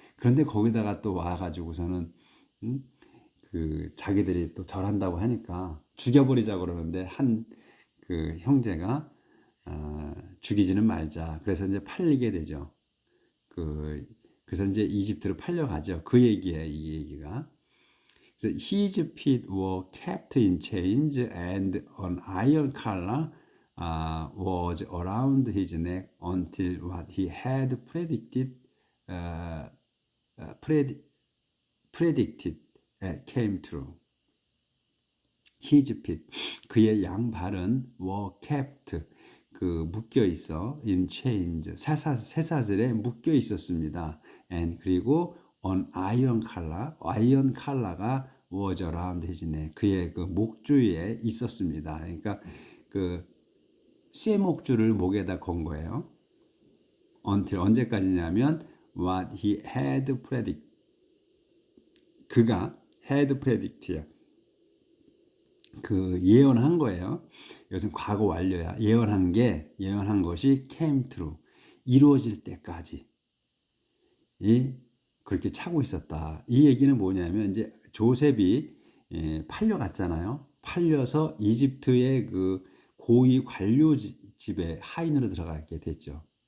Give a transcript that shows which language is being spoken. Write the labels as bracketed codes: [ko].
[ko] 그런데 거기다가 또 와가지고서는 음? 그 자기들이 또 절한다고 하니까 죽여버리자 그러는데 한 그 형제가 죽이지는 말자. 그래서 이제 팔리게 되죠. 그래서 이제 이집트로 팔려가죠. 그 얘기예요, 이 얘기가. 그래서 [en] his feet were kept in chains and an iron collar was around his neck until what he had uh, predicted came true. His feet, [ko] 그의 양발은 [en] were kept, [ko] 그 묶여 있어, [en] in chains, [ko] 쇠사슬에 묶여 있었습니다. [en] And [ko] 그리고 [en] on iron collar가 was around his neck, [ko] 그의 그 목 주위에 있었습니다. 그러니까 그 쇠목줄을 목에다 건 거예요. [en] until [ko] 언제까지냐면 [en] what he had predicted, [ko] 그가 [en] had predict야. [ko] 그 예언한 거예요. 이것은 과거 완료야. 예언한 것이 [en] came true, [ko] 이루어질 때까지 그렇게 차고 있었다. 이 얘기는 뭐냐면 이제 조셉이 팔려갔잖아요. 팔려서 이집트의 그 고위 관료 집에 하인으로 들어가게 됐죠.